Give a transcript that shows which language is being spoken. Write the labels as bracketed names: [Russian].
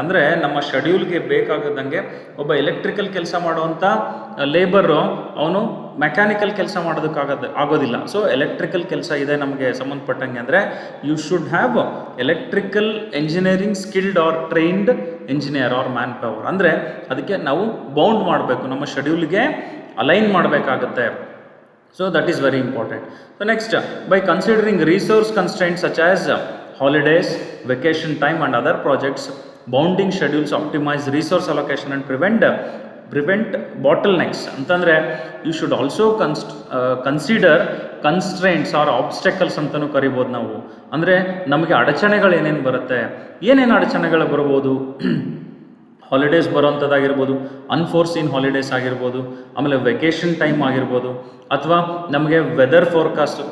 [Kannada] ಅಂದರೆ ನಮ್ಮ ಶೆಡ್ಯೂಲ್ಗೆ ಬೇಕಾಗದಂಗೆ ಒಬ್ಬ ಎಲೆಕ್ಟ್ರಿಕಲ್ ಕೆಲಸ ಮಾಡುವಂಥ ಲೇಬರು ಅವನು ಮೆಕ್ಯಾನಿಕಲ್ ಕೆಲಸ ಆಗೋದಿಲ್ಲ. ಸೊ ಎಲೆಕ್ಟ್ರಿಕಲ್ ಕೆಲಸ ಇದೆ ನಮಗೆ ಸಂಬಂಧಪಟ್ಟಂಗೆ ಅಂದರೆ [English] You should have electrical engineering skilled or trained engineer or manpower. [Kannada] ಅಂದರೆ ಅದಕ್ಕೆ ನಾವು ಬೌಂಡ್ ಮಾಡಬೇಕು, ನಮ್ಮ ಶೆಡ್ಯೂಲ್ಗೆ ಅಲೈನ್ ಮಾಡಬೇಕಾಗತ್ತೆ. [English] So that is very important. So next, by considering resource constraints such as holidays, vacation time and other projects. Bounding schedules optimize resource allocation and prevent bottlenecks. ಅಂತಂದರೆ you should also consider constraints or obstacles [Kannada] ಅಂತಲೂ ಕರಿಬೋದು ನಾವು. ಅಂದರೆ ನಮಗೆ ಅಡಚಣೆಗಳು ಏನೇನು ಬರುತ್ತೆ, ಏನೇನು ಅಡಚಣೆಗಳು ಬರ್ಬೋದು, ಹಾಲಿಡೇಸ್ ಬರೋವಂಥದ್ದಾಗಿರ್ಬೋದು, ಅನ್ಫೋರ್ಸೀನ್ ಹಾಲಿಡೇಸ್ ಆಗಿರ್ಬೋದು, ಆಮೇಲೆ ವೆಕೇಷನ್ ಟೈಮ್ ಆಗಿರ್ಬೋದು, ಅಥವಾ ನಮಗೆ ವೆದರ್ ಫೋರ್ಕಾಸ್ಟ್.